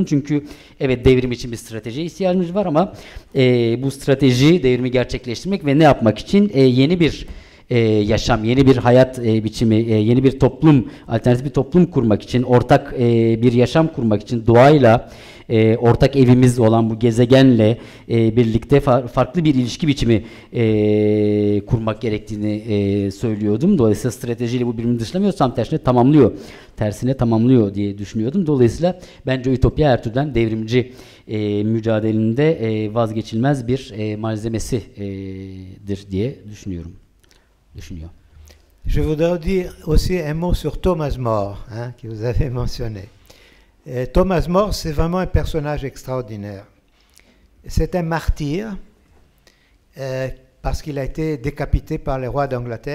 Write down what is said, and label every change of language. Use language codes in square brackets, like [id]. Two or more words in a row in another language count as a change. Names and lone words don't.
[tr] Çünkü evet, devrim için bir stratejiye ihtiyacımız var ama bu strateji devrimi gerçekleştirmek ve ne yapmak için yeni bir yaşam, yeni bir hayat biçimi, yeni bir toplum, alternatif bir toplum kurmak için, ortak bir yaşam kurmak için doğayla, ortak evimiz olan bu gezegenle birlikte farklı bir ilişki biçimi kurmak gerektiğini söylüyordum. Dolayısıyla stratejiyle bu birbirini dışlamıyor, tam tersine tamamlıyor diye düşünüyordum. Dolayısıyla bence Ütopya her türden devrimci mücadelinde vazgeçilmez bir malzemesidir diye düşünüyor. [fr] Je voudrais dire aussi un mot sur Thomas More, hein, que vous avez mentionné. Thomas More, c'est vraiment un personnage extraordinaire. C'est un martyr parce qu'il a été décapité par les rois d'Angleterre.